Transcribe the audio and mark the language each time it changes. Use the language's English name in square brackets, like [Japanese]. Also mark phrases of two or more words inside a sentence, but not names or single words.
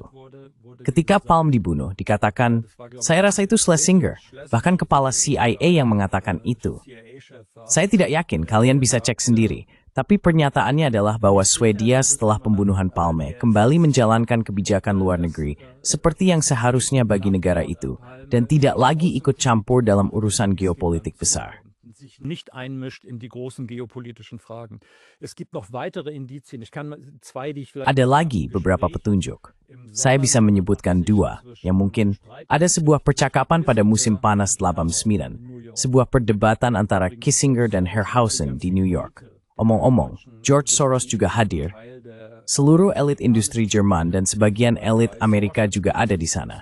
[Indonesian] Ketika Palme dibunuh, dikatakan, saya rasa itu Schlesinger, bahkan kepala CIA yang mengatakan itu. Saya tidak yakin, kalian bisa cek sendiri. Tapi pernyataannya adalah bahwa Swedia setelah pembunuhan Palme kembali menjalankan kebijakan luar negeri seperti yang seharusnya bagi negara itu dan tidak lagi ikut campur dalam urusan geopolitik besar. [German] Nicht einmischt in die großen geopolitischen Fragen. Es gibt noch weitere Indizien. Ich kann zwei, die ich vielleicht... [Indonesian] Ada lagi beberapa petunjuk. Saya bisa menyebutkan dua, yang mungkin ada sebuah percakapan pada musim panas 89, sebuah perdebatan antara Kissinger dan Herrhausen di New York. Omong-omong, George Soros juga hadir. Seluruh elit industri Jerman dan sebagian elit Amerika juga ada di sana.